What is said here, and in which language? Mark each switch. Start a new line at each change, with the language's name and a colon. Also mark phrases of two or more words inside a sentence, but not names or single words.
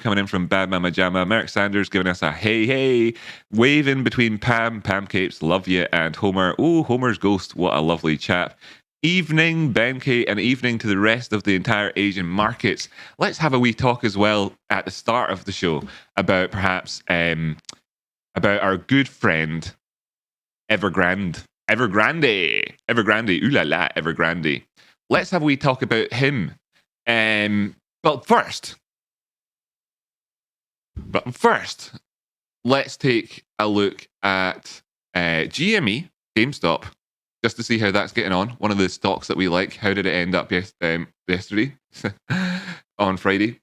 English: Coming in from Bad Mama Jama. Merrick Sanders giving us a hey, waving between Pam Capes, love you, and Homer. Oh, Homer's ghost. What a lovely chap. Evening, Benkei, and evening to the rest of the entire Asian markets. Let's have a wee talk as well at the start of the show about perhaps about our good friend Evergrande, ooh la la, Evergrande. Let's have a wee talk about him. But first, let's take a look at GME, GameStop, just to see how that's getting on. One of the stocks that we like. How did it end up yesterday on Friday?